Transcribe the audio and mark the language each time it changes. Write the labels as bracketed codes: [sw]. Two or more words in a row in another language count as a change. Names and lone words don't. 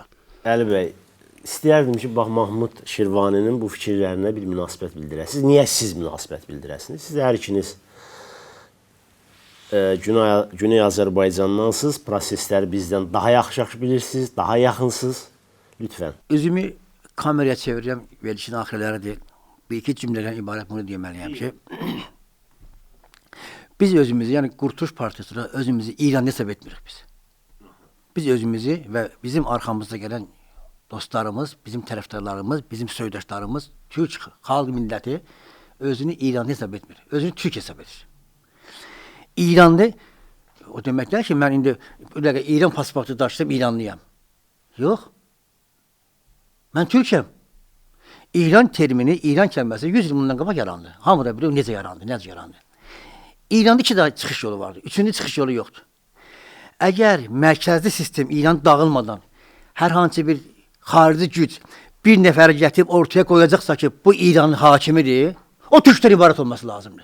[az] Əli bəy, istəyərdim ki, bax Mahmud Şirvaninin bu fikirlərinə bir münasibət bildirəsiniz. Niyə siz münasibət bildirəsiniz? Siz hər ikiniz Güney Azərbaycandansınız, prosesləri bizdən daha yaxşı bilirsiniz, daha yaxınsınız. Lütfən. [tr] Özümü kameraya çevireceğim, verilişin ahireleridir. Bir iki cümleden ibaret bunu demeliyim ki, biz özümüzü, yani Kurtuluş Partisi'ne özümüzü İran hesap etmiyoruz biz. Biz özümüzü ve bizim arkamızda gelen dostlarımız, bizim taraftarlarımız, bizim soydaşlarımız, Türk halk milleti özünü İran hesap etmiyor. [az] Özünü Türk hesap edir. [tr] İran'da o demekler ki ben şimdi İran pasaportu taşıdım, İranlıyım. Yok. Ben Türk'üm. İran terimini, İran kelimesi 100 yıl [az] bundan qabaq yarandı. Hamı da biliyor necə yarandı. İranda iki daha çıxış yolu vardı. Üçüncü çıxış yolu yoxdur. Əgər mərkəzli sistem İran dağılmadan hər hansı bir xarici güc bir nəfəri gətirib ortaya qoyacaqsa ki, bu İranın hakimidir, o Türkdən ibarət olması lazımdır.